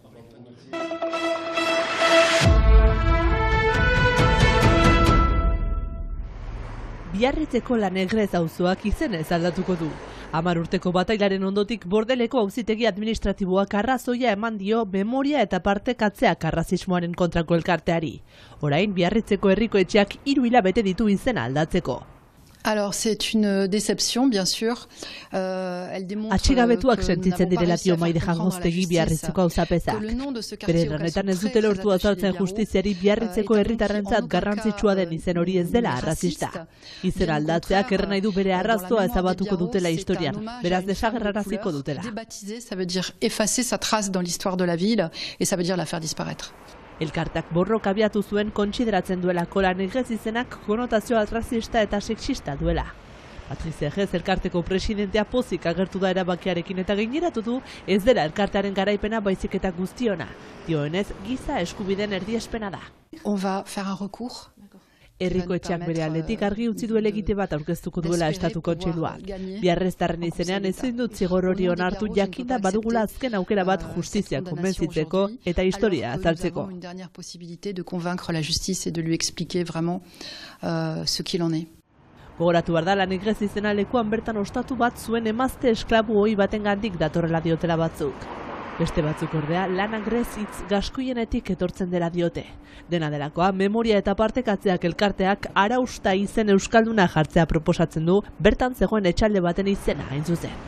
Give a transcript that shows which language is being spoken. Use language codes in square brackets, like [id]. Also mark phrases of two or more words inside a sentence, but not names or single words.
[eu] Biarritzeko Lanegrez auzoak izenez aldatuko du. 10 urteko batailaren ondotik Bordeleko auzitegi administratiboak arrazoia eman dio memoria eta partekatzeak arrazismoaren kontrako elkarteari. Orain Biarritzeko herriko etxeak 3 hilabete ditu izena aldatzeko. [fr] Alors, c'est une déception, bien sûr. [eu] Atxigabetuak sentitzen direla dio Maide Jangostegi Biarritzeko auzapezak. Bere lanetan ez dute lortu azaltzen justiziari Biarritzeko herritarrentzat garrantzitsua den izen hori ez dela arrazista. Izen aldatzeak erren nahi du bere arrazoa ezabatuko dutela historian, beraz desagerraraziko dutela. [fr] Ça veut dire effacer sa trace dans l'histoire de la ville, et ça veut dire la faire disparaître. [eu] Elkartak borroka abiatu zuen kontsideratzen duelako Lanegrez izenak konotazio arrazista eta sexista duela. Patricia Egez elkarteko presidentea pozik agertu da erabakiarekin eta gaineratu du ez dela elkartearen garaipena baizik eta guztiona. Dioenez, giza eskubideen erdiespena da. [fr] On va faire un recours. [eu] Herriko etxeak bere aldetik argi utzi du helegite bat aurkeztuko duela Estatu Kontseiluak. Biarreztarren izenean ezin dut zigor hori onartu jakinda badugula azken aukera bat justizia konbentzitzeko eta historia azaltzeko. [fr] Une dernière possibilité de convaincre la justice et de lui expliquer vraiment ce qu'il en est. [eu] Gogoratu behar da Lanegrez izena lekuan bertan ostatu bat zuen emazte esklabu ohi batengandik datorrela diotela batzuk. Beste batzuk ordea Lanegrez hitz gaskoienetik etortzen dela diote. Dena delakoa, memoria eta partekatzeak elkarteak arausta izen euskalduna jartzea proposatzen du, bertan zegoen etxalde baten izena hain zuzen.